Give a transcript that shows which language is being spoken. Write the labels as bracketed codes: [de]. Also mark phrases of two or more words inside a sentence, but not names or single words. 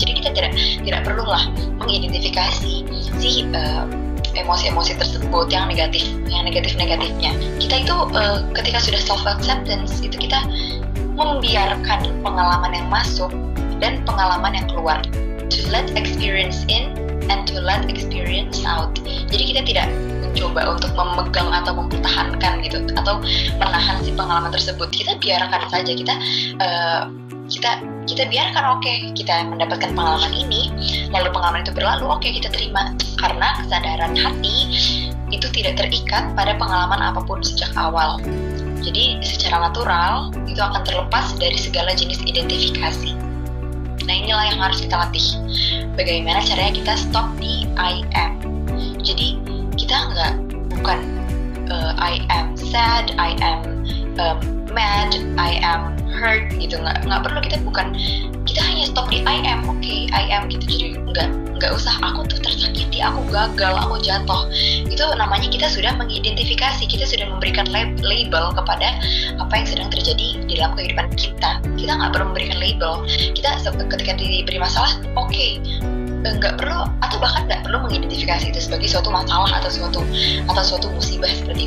[id] Jadi kita tidak perlulah mengidentifikasi emosi-emosi tersebut yang negatifnya. Kita itu ketika sudah [en] self acceptance [id] itu kita membiarkan pengalaman yang masuk dan pengalaman yang keluar. [en] To let experience in and to let experience out. [id] Jadi kita tidak mencoba untuk memegang atau mempertahankan gitu, atau menahan si pengalaman tersebut. Kita biarkan saja, kita biarkan, oke, kita mendapatkan pengalaman ini, lalu pengalaman itu berlalu, oke, kita terima, karena kesadaran hati itu tidak terikat pada pengalaman apapun sejak awal. Jadi secara natural itu akan terlepas dari segala jenis identifikasi. Nah, inilah yang harus kita latih. Bagaimana caranya kita stop di [en] I am. [id] Jadi kita bukan [en] I am sad, I am mad, I am hurt [id] gitu, nggak perlu, kita hanya stop di [en] I am, okay, I am gitu. [id] Jadi nggak usah aku tuh tersakiti, aku gagal, aku jatuh. Itu namanya kita sudah mengidentifikasi, kita sudah memberikan label kepada apa yang sedang terjadi di dalam kehidupan kita. Kita nggak perlu memberikan label. Kita ketika diberi masalah, okay, nggak perlu, atau bahkan nggak perlu mengidentifikasi itu sebagai suatu masalah atau suatu musibah seperti itu.